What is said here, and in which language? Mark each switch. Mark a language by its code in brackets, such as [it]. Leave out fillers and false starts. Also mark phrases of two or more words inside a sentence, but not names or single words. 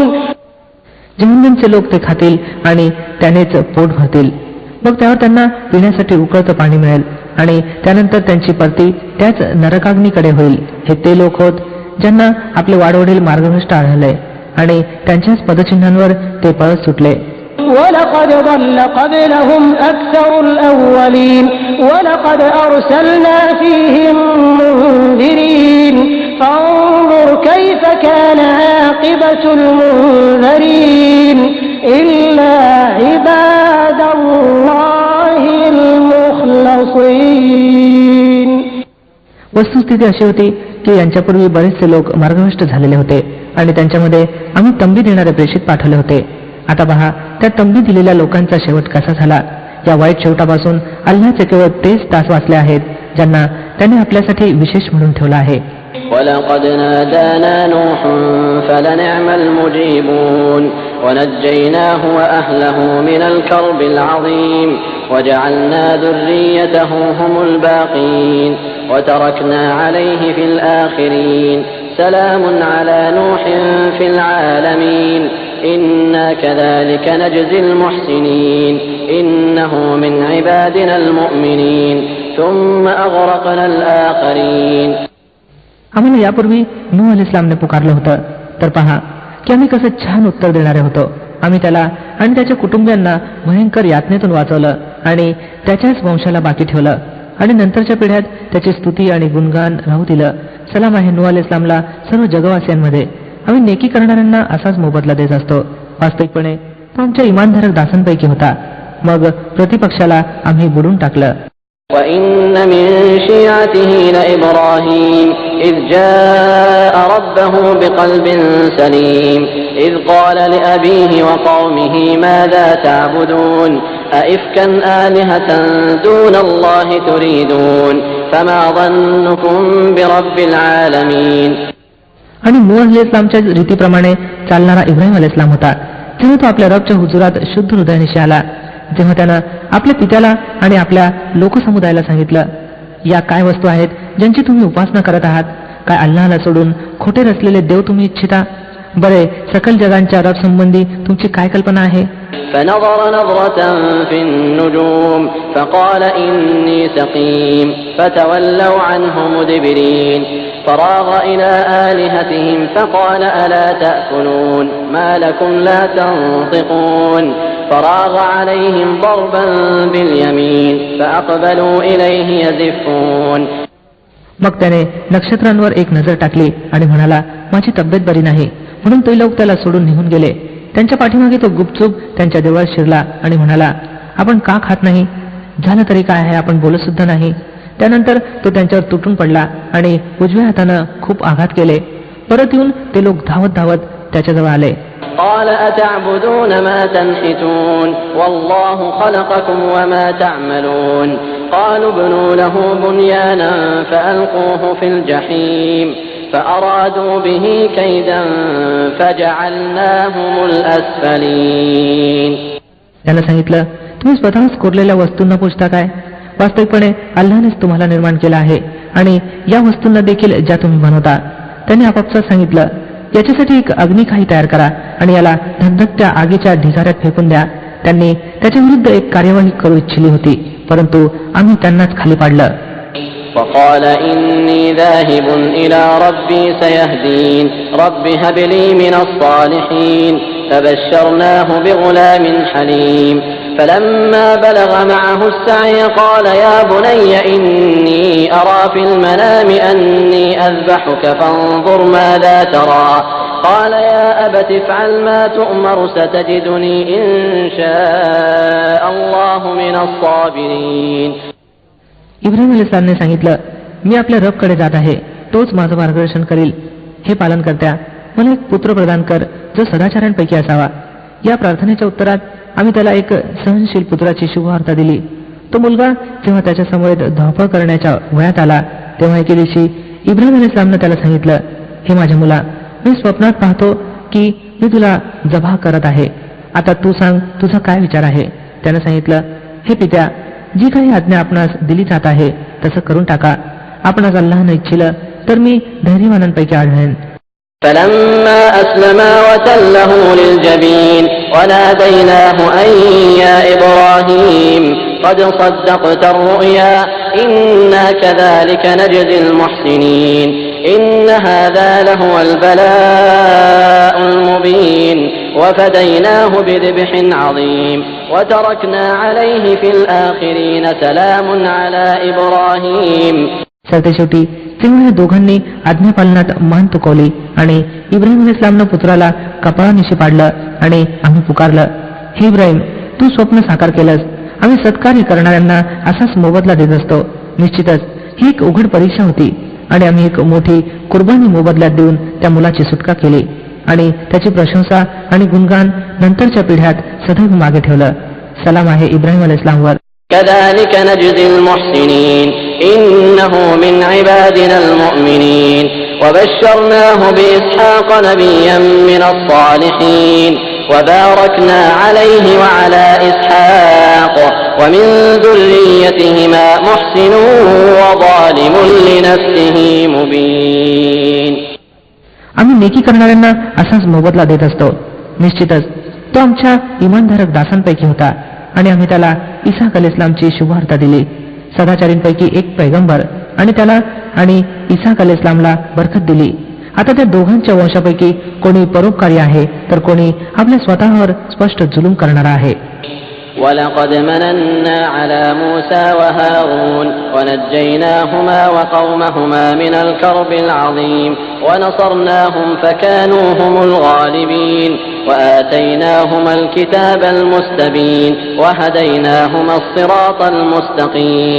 [mr] जहन्नमचे लोक ते खातील आणि त्यानेच पोट भरतील. मग त्यावर त्यांना पिण्यासाठी उकळतं पाणी मिळेल आणि त्यानंतर त्यांची परती त्याच नरकाग्नीकडे होईल. हे ते लोक होत ज्यांना आपले वाडवडील मार्गभ्रष्ट आढळले आणि त्यांच्याच पदचिन्हांवर ते पळत सुटले. [ar] ولقد ضل قبلهم أكثر الأولين ولقد أرسلنا فيهم منذرين فانظر كيف كان عاقبة المنذرين إلا عباد الله المخلصين. [mr] वस्तुस्थिती अशी होती की यांच्यापूर्वी बरेचसे लोक मार्गभ्रष्ट झालेले होते आणि त्यांच्यामध्ये आम्ही तंबी देणारे प्रेषित पाठवले होते. आता पहा, त्या तंबी दिलेल्या लोकांचा शेवट कसा झाला. या वाईट शेवटापासून अल्लाहचे केवळ तेच तास वाचले आहेत ज्यांना त्याने आपल्यासाठी विशेष म्हणून ठेवला आहे. [ar] ولقد نادانا نوح فلنعم المجيبون ونجيناه وأهله من الكرب العظيم وجعلنا ذريته هم الباقين وتركنا عليه في الآخرين سلام على نوح في العالمين إنا كذلك نجزي المحسنين إنه من عبادنا المؤمنين ثم أغرقنا الآخرين. [mr] आम्हाला यापूर्वी नूह अलैहिस्सलामने पुकारलं होतं तर पहा की आम्ही कसं छान उत्तर देणारे होतो. आम्ही त्याला आणि त्याच्या कुटुंबियांना भयंकर यातनेतून वाचवलं आणि त्याच्याच वंशाला बाकी ठेवलं आणि नंतरच्या पिढ्यात त्याची स्तुती आणि गुणगान राहू दिलं. सलाम आहे नूह अलैहिस्सलामला सर्व जगवासियांमध्ये. आम्ही नेकी करणाऱ्यांना असाच मोबदला देत असतो. वास्तविकपणे तो आमच्या इमानधारक दासांपैकी होता. मग प्रतिपक्षाला आम्ही बुडून टाकलं. [ar] وَإِنَّ مِن شِيعَتِهِ لَإِبْرَاهِيمَ إِذْ جَاءَ رَبَّهُ بِقَلْبٍ سَلِيمٍ إِذْ قَالَ لِأَبِيهِ وَقَوْمِهِ مَاذَا تَعْبُدُونَ أَئِفْكًا آلِهَةً دُونَ اللَّهِ تُرِيدُونَ فَمَا ظَنُّكُمْ بِرَبِّ الْعَالَمِينَ. [mr] आणि नूह अलैहिस्सलामच्या रीतीप्रमाणे चालणारा इब्राहिम अलैहिस्सलाम होता. जेव्हा तो आपल्या रबच्या हुजुरात शुद्ध हृदयानिशी आला, तेव्हा त्यानं आपल्या पित्याला आणि आपल्या लोकसमुदायाला सांगितलं, या काय वस्तू आहेत ज्यांची तुम्ही उपासना करत आहात? काय अल्लाहला सोडून खोटे रचलेले देव तुम्ही इच्छिता? बरे, सकल जगांच्या रब संबंधी तुमची काय कल्पना आहे? [ar] فنظر نظرة في النجوم فقال إني سقيم فتولوا عنه مدبرين فراغ إلى آلهتهم فقال ألا تأكلون ما لكم لا تنطقون فراغ عليهم ضربا باليمين فأقبلوا إليه يزفون. [mr] मग त्याने नक्षत्रांवर एक नजर टाकली आणि म्हणाला, माझी तब्येत बरी नाही, म्हणून ते लोक त्याला सोडून निघून गेले. त्यांच्या पाठीमागे तो गुपचूप त्यांच्या देवळात शिरला आणि म्हणाला, आपण का खात नाही? झालं तरी काय आहे, आपण बोलत सुद्धा नाही. त्यानंतर तो त्यांच्यावर तुटून पडला आणि उजव्या हातानं खूप आघात केले. परत येऊन ते लोक धावत धावत त्याच्याजवळ आले. [ar] قال أتعبدون ما تنحتون والله خلقكم وما تعملون قالوا ابنوا له بنيانا فألقوه في الجحيم فأرادوا به كيدا فجعلناهم الأسفلين. [mr] त्यानं सांगितलं, तुम्ही स्वतःच कोरलेल्या वस्तूंना पूजता काय? वास्तविकपणे अल्लाहनेच तुम्हाला निर्माण केला आहे आणि या वस्तूंना देखील ज्या तुम्ही बनवता. त्यांनी आपापसात सांगितलं, याच्यासाठी एक अग्निखाई तयार करा आणि याला धगधगत्या आगीच्या ढिगाऱ्यात फेकून द्या. त्यांनी त्याच्या विरुद्ध एक कार्यवाही करू इच्छिली होती, परंतु आम्ही त्यांनाच खाली पाडलं. [ar] وقال إني ذاهب إلى ربي سيهدين رب هب لي من الصالحين فبشرناه بغلام حليم فلما بلغ معه السعي قال يا بني إني أرى في المنام أني أذبحك فانظر ماذا ترى قال يا أبت افعل ما تؤمر ستجدني إن شاء الله من الصابرين. [mr] इब्राहिम अलैहिस्सलामने सांगितलं, मी आपल्या रबकडे जात आहे, तोच माझं मार्गदर्शन करील. हे पालन करत्या, मला एक पुत्र प्रदान कर जो सदाचार्यांपैकी असावा. या प्रार्थनेच्या उत्तरात आम्ही त्याला एक सहनशील पुत्राची शुभवार्ता दिली. तो मुलगा जेव्हा त्याच्या समवेत धावपळ करण्याच्या वयात आला, तेव्हा एके दिवशी इब्राहिम अलैहिस्सलामने त्याला सांगितलं, हे माझ्या मुला, मी स्वप्नात पाहतो की मी तुला जबाह करत आहे. आता तू सांग, तुझा काय विचार आहे? त्याने सांगितलं, हे पित्या, जी काही आज्ञा आपणास दिली जात आहे तसं करून टाका. आपणास अल्लाहने इच्छिलं तर मी धैर्यवानांपैकी आढळेन. [ar] فلما أسلما وتله للجبين وناديناه أن يا إبراهيم قد صدقت الرؤيا إنا كذلك نجزي المحسنين إن هذا لهو البلاء المبين وفديناه بذبح عظيم وتركنا عليه في الآخرين سلام على إبراهيم. [mr] शेवटी जेव्हा या दोघांनी आज्ञापालनात मान तुकवली आणि इब्राहिम अलैहिस्सलामनं पुत्राला कपाळानिशी पाडलं आणि आम्ही पुकारलं, हे इब्राहिम, तू स्वप्न साकार केलंस. आम्ही सत्कार्य करणाऱ्यांना असाच मोबदला देत असतो. निश्चितच ही एक उघड परीक्षा होती आणि आम्ही एक मोठी कुर्बानी मोबदल्यात देऊन त्या मुलाची सुटका केली आणि त्याची प्रशंसा आणि गुणगान नंतरच्या पिढ्यात सदैव मागे ठेवलं. सलाम आहे इब्राहिम अलैहिस्सलामवर. [ar] كذلك نجزي المحسنين إنه من عبادنا المؤمنين وبشرناه بإسحاق نبيا من الصالحين وباركنا عليه وعلى إسحاق ومن ذريتهما محسن وظالم لنفسه مبين. [mr] आम्ही नेकी करणाऱ्यांना असाच मोबदला देत असतो. निश्चितच तो आमच्या इमानधारक दासांपैकी होता आणि आम्ही त्याला इसाक अलैहिस्सलामची शुभवार्ता दिली, सदाचारींपैकी एक पैगंबर, आणि त्याला आणि इसाक अलैहिस्सलामला बरकत दिली. आता त्या दोघांच्या वंशापैकी कोणी परोपकारी आहे तर कोणी आपल्या स्वतःवर स्पष्ट जुलूम करणारा आहे. [ar] ولقد مننا على موسى وهارون ونجيناهما وقومهما من الكرب العظيم ونصرناهم فكانوا هم الغالبين وآتيناهما الكتاب المستبين وهديناهما الصراط المستقيم.